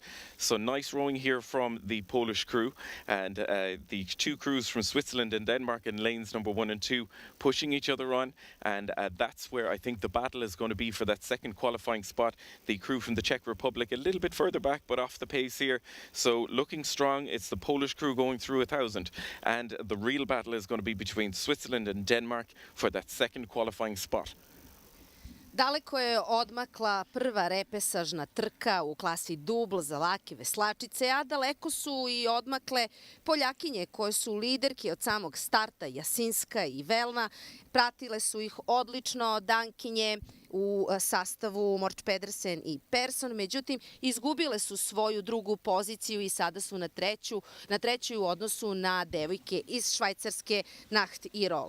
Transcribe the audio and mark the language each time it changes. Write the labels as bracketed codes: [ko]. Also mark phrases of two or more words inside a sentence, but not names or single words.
[en] So nice rowing here from the Polish crew, and the two crews from Switzerland and Denmark in lanes number 1 and 2 pushing each other on, and that's where I think the battle is going to be for that second qualifying spot. The crew from the Czech Republic a little bit further back but off the pace here, so looking strong. It's the Polish crew going through 1,000, and the real battle is going to be between Switzerland and Denmark for that second qualifying spot. [sr] Daleko je odmakla prva repesažna trka u klasi dubl za lake veslačice, a daleko su i odmakle Poljakinje koje su liderke od samog starta, Jasinska i Velna. Pratile su ih odlično Dankinje u sastavu Morč Pedersen i Persson, međutim izgubile su svoju drugu poziciju i sada su na trećoj u odnosu na devojke iz Švajcarske Nacht i Roll.